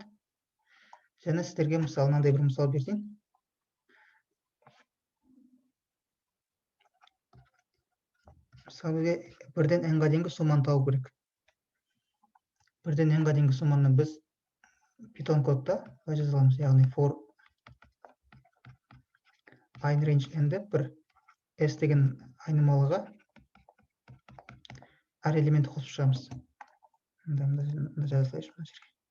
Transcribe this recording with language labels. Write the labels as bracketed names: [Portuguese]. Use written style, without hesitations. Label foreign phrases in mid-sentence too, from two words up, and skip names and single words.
[Kazakh] Және сіздерге мысалы мынандай бір мысал берейін. Мысалы бірден n-ға дейінгі сумманы табу керек. Бірден n-ға дейінгі сумманы біз Python кодта былай жазамыз. Яғни [English] for in range n [Kazakh] деп бір s деген айнымалыға әр элементті қосып шығамыз. Мында жаза салайыншы мына жерге.